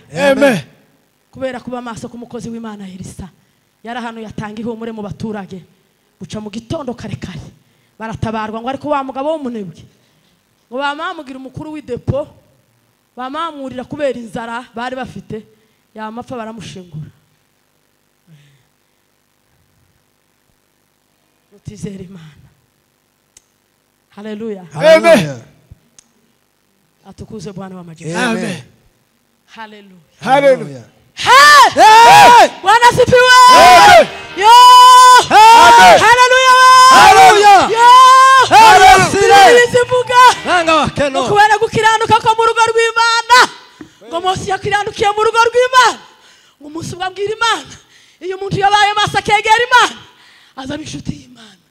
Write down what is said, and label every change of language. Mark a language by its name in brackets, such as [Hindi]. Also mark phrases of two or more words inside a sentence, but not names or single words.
[Kinyarwanda] Kubera kuba maso ku mukozi w'Imana Elisa yari hano yatanga ihumure mu baturage buca mu gitondo kare baratabarwa ngo ariko wa mugabo w'umunebwe ngo bamamugira umukuru w'idepo bamamurira kubera inzara bari bafite yamapfa baramushingura. Utizera Imana. [Swahili] Hallelujah. Atukuze Bwana wa majeshi. Hallelujah. Bwana sifiwe. Yo! Hallelujah. Yo! Hallelujah. [Kinyarwanda] Kubera gukiranuka ko mu rugo rw'Imana. Ngo Mose yakiranukiye mu rugo rw'Imana. Ngo umunsi ubwabwira Imana. Iyo umuntu yabaye maso akegera Imana azaba inshuti y'Imana.